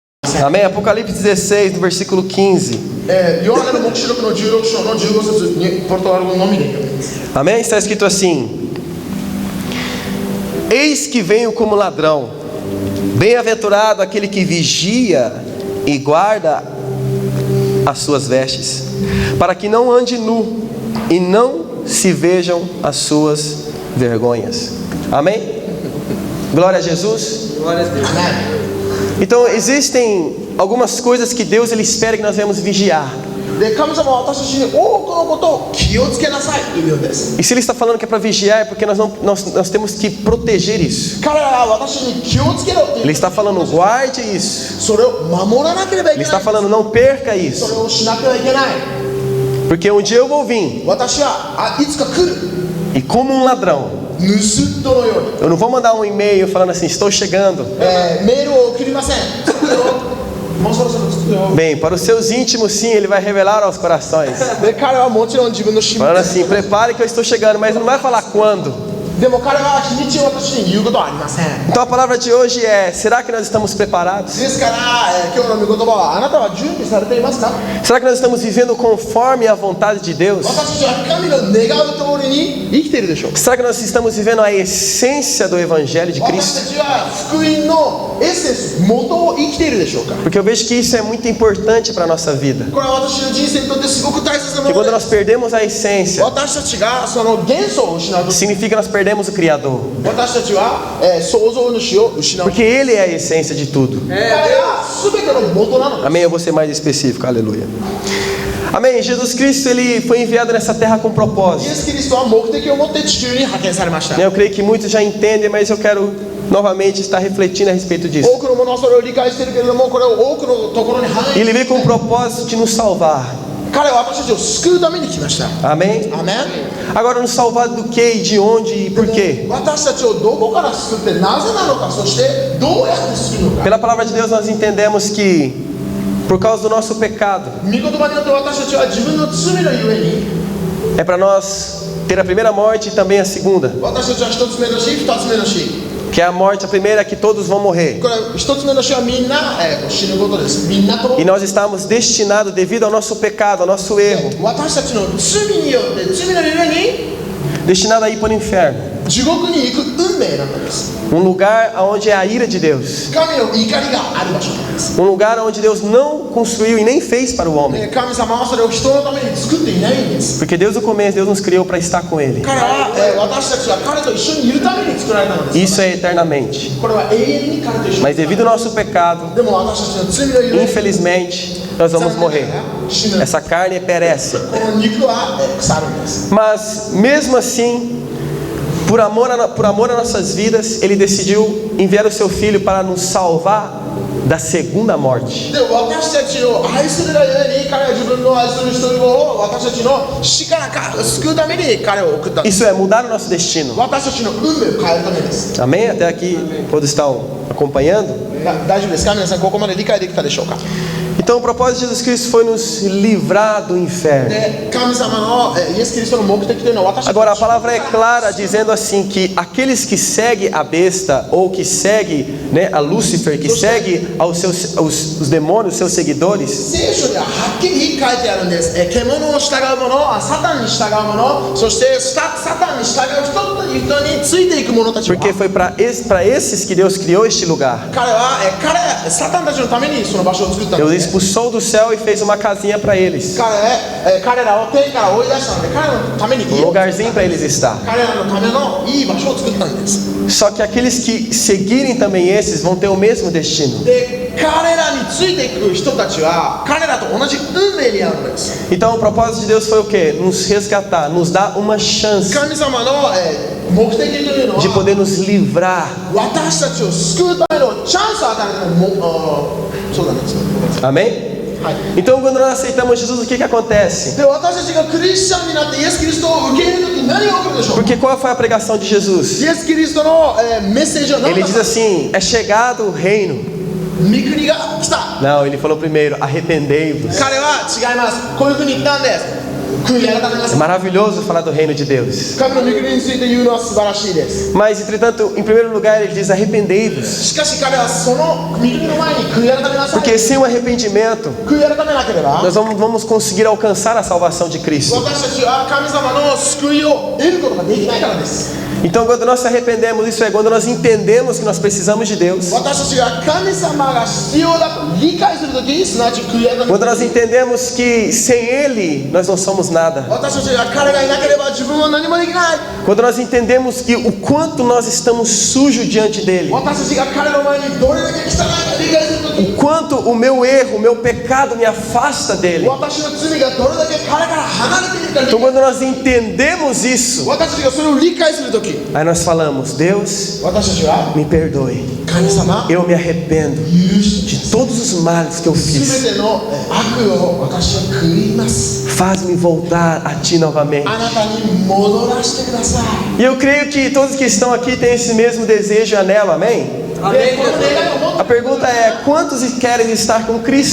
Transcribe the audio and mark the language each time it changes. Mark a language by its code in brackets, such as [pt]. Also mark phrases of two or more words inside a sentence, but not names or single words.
[ja] せん。 [pt] Amém? Apocalipse 16, no versículo 15. [ja] ヨハネの黙示録の16章の15節にポルトガル語のみで読みます。 [pt] Amém? Está escrito assim: Eis que venho como ladrão. Bem-aventurado aquele que vigia e guarda as suas vestes, para que não ande nu e não se vejam as suas vergonhas. Amém? Glória a Jesus. Glória a Deus. Então existem algumas coisas que Deus ele espera que nós venhamos vigiar. [ja] で、神様は私たちに多くのことを気をつけなさいというのです。 [pt] E se Ele está falando que é para vigiar, é porque nós temos que proteger isso. [ja] 彼らは私に気をつけろって言 [pt] Ele [ja] う。 [pt] está falando, guarde isso. [ja] それを守らなければい [pt] Ele [ja] けな [pt] está [ja] い。 [pt] falando, não perca [ja] そ [pt] isso. [ja] れをしなければいけない。 [pt] Porque um dia eu vou vir, [ja] 私はいつか来る。 [pt] e como um ladrão, [ja] 盗人のように。 [pt] eu não vou mandar um e-mail falando assim, estou chegando. [ja] メールを送りません。作るよ。もうそろそろ作るよ。 [pt] Bem, para os seus íntimos sim, Ele vai revelar aos corações. [ja] で、彼はもちろん自分の親 [pt] Falando [ja] 密。 [pt] assim, prepare que eu estou chegando, mas não vai falar quando. [ja] でも彼は日にちを私に言うことはありません。 [pt] Então a palavra de hoje é, será que nós estamos preparados? [ja] ですから、今日の御言葉はあなたは準備されていますか？ [pt] Será que nós estamos vivendo conforme a vontade de Deus? [ja] 私たちは神の願う通りに生きているでしょうか？ [pt] Será que nós estamos vivendo a essência do Evangelho de [ja] 私 [pt] Cristo? [ja] たちは福音のエッセンス、元を生きているでしょうか？ [pt] Porque eu vejo que isso é muito importante para a nossa vida. [ja] これは私の人生にとってすごく大切な [pt] Que [ja] も [pt] quando [ja] の [pt] nós [ja] です。 [pt] perdemos a essência, [ja] 私たちがその元素を失うとき、 [pt] significa que nós perdemos o Criador. [ja] 私たちは、創造主を失う。 [pt] Porque Ele é a essência de tudo. [ja] 彼は全ての元なのです。 [pt] Amém? Eu vou ser mais específico, aleluia. Amém? Jesus Cristo, Ele foi enviado nessa terra com [ja] イエ [pt] propósito. [ja] ス・キリストは目的を持って地球に派遣されました。 [pt] Eu creio que muitos já entendem, mas eu quero novamente estar refletindo a respeito disso. [ja] 多くの者はそれを理解しているけれども、これを多くのところに反 [pt] E [ja] 映 [pt] Ele veio com o propósito de nos salvar. [ja] 彼は私たちを救うために来ました。 [pt] Amém? [ja] アメン。 [pt] Agora, nos salvar do que, e de onde e por quê? [ja] 私たちをどこから救ってなぜなのか、そしてどうやって救うのか。 [pt] Pela palavra de Deus nós entendemos que por causa do nosso pecado [ja] 御言葉によって私たちは自分の罪のゆえに、 [pt] é para nós ter a primeira morte e também a segunda. [ja] 私たちは一つ目の死、二つ目の死。 [pt] Que é a morte, a primeira é que todos vão morrer. [ja] これ一つ目の死はみんな、死ぬことです。みんなと [pt] E nós estamos destinados, devido ao nosso pecado, ao nosso erro, [ja] 私たちの罪によって罪のゆえに [pt] destinados a ir para o inferno. [ja] 地獄に行く運命なのです。 [pt] Lugar onde é a ira de Deus. [ja] 神の怒りがある場所なんです。 [pt] Lugar onde Deus não construiu e nem fez para o homem. [ja] 神様はそれを人のために作っていないんです。 [pt] Porque desde o começo Deus nos criou para estar com Ele. [ja] 彼は、私たちは彼と一緒にいるために作られたのです [pt] Isso é eternamente. [ja] これは永遠に彼と一緒に [pt] Mas devido ao nosso pecado, [ja] でも私たちの罪のゆえに [pt] infelizmente, nós vamos morrer. [ja] 死ぬ [pt] Essa carne perece. [ja] この肉は腐るんです。 [pt] Mas mesmo assim, por amor a nossas vidas, Ele decidiu enviar o Seu Filho para nos salvar da segunda morte. [ja] で私たちを愛するがゆえに彼は自分の愛する人を私たちの死から救うために彼を送ったんです。 [pt] Isso é mudar o nosso destino. [ja] 私たちの運命を変えるためです。 [pt] Amém? Até aqui todos estão acompanhando? [ja] 大丈夫ですか皆さん、ここまで理解できたでしょうか？ [pt] Então o propósito de Jesus Cristo foi nos livrar do inferno. [ja] で神様のイエス・キリストの目的というのは私たち [pt] Agora a palavra é clara dizendo assim que aqueles que seguem a besta ou que seguem, né, a Lúcifer, que segue os demônios, seus seguidores, [ja] 聖書にははっきり書いてあるんです。獣を従う者、サタンに従う者、そしてサタンに従う人という人についていく者たちは [pt] porque foi para esses que Deus criou este lugar. [ja] 彼はサタンたちのためにその場所を作ったん [pt] Deus [ja] です。 [pt] expulsou do céu e fez uma casinha para eles, [ja] 彼らを天から追い出したので彼らのために [pt] um lugarzinho para eles estar. [ja] 彼らのためのいい場所を作ったんです。 [pt] Só que aqueles que seguirem também esses vão ter o mesmo destino. [ja] で彼らについていく人たちは彼らと同じ運命にあるんです。 [pt] Então o propósito de Deus foi o quê? Nos resgatar, nos dar uma chance [ja] 神様の目的というの [pt] de [ja] は [pt] poder nos livrar. [ja] 私たちを救うためのチャンスを与えるためのそうなんです。 [pt] Amém? [ja] はい。 [pt] Então quando nós aceitamos Jesus, o que acontece? [ja] で私たちがクリスチャンになってイエス・キリストを受け入れるとき何が起こるでしょう？ [pt] Porque qual foi a pregação de Jesus? [ja] イエス・キリストのメッセージは何 [pt] Ele [ja] だ [pt] diz assim: é chegado o reino. [ja] 御国が来た。 [pt] Não, ele falou primeiro: arrependei-vos. [ja] 彼は違います。こういうふうに言ったんです。悔い改めな [pt] É [ja] さい。 [pt] maravilhoso falar do reino de Deus. [ja] 神の御国について言うのは素晴らしいです。 [pt] Mas, entretanto, em primeiro lugar, ele diz: arrependei-vos. [ja] しかし彼はその御国の前に悔い改めなさい。 [pt] Porque sem o arrependimento, [ja] 悔い改めなければ [pt] nós vamos conseguir alcançar a salvação de Cristo. [ja] 私たちは神様の救いを得ることができないからです。 [pt] Então, quando nós se arrependemos, isso é quando nós entendemos que nós precisamos de Deus. [ja] 私たちが神様が必要だと理解するとき、すなわち悔い改め [pt] Quando nós entendemos que sem Ele nós não somos nada. [ja] 私たちが彼がいなければ自分は何もできない。 [pt] Quando nós entendemos que o quanto nós estamos sujos diante dEle. [ja] 私たちが彼の前にどれだけ汚いか理解するとき、 [pt] O quanto o meu erro, o meu pecado me afasta dEle. [ja] 私の罪がどれだけ彼から離れているか理 [pt] Então, [ja] 解。 [pt] quando nós entendemos isso, [ja] 私たちがそれを理解するとき、 [pt] aí nós falamos: Deus, [ja] 私たちは [pt] me perdoe. [ja] 神様 [pt] Eu me arrependo [ja] 許して [pt] de todos os males que eu [ja] す [pt] fiz. [ja] べての悪を私は悔います。 [pt] Faz-me voltar a Ti novamente. [ja] あなたに戻らせてください。 [pt] E eu creio que todos que estão aqui têm esse mesmo desejo e anelo, amém? [ja] でこの願いを持 [pt] A [ja] って [pt] pergunta é: quantos querem estar com [ja] こ [pt] Cristo?